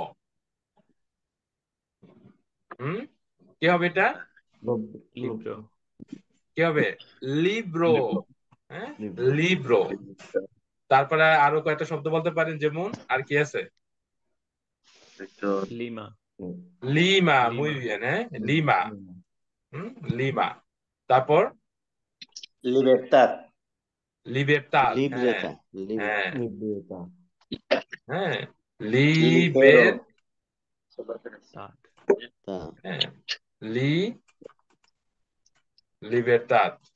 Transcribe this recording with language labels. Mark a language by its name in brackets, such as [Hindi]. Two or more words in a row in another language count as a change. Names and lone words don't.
[Bangla] কি হবে এটা লিব্রো, কি হবে? লিব্রো। হ্যাঁ, লিব্রো। তারপরে আরো কয়েকটা শব্দ বলতে পারেন, যেমন আর কি আছে? লিমা। লিমা, muy লিমা। bien, হ্যাঁ, লিমা। লিমা। তারপর লিবার্টাদ, লিবেরটাদ, হ্যাঁ লিব্রেটা হ্যাঁ লিব্রেটা হ্যাঁ, লিগেরো, লিবের, তাদ। তা হ্যাঁ, লি লিবেরটাদ।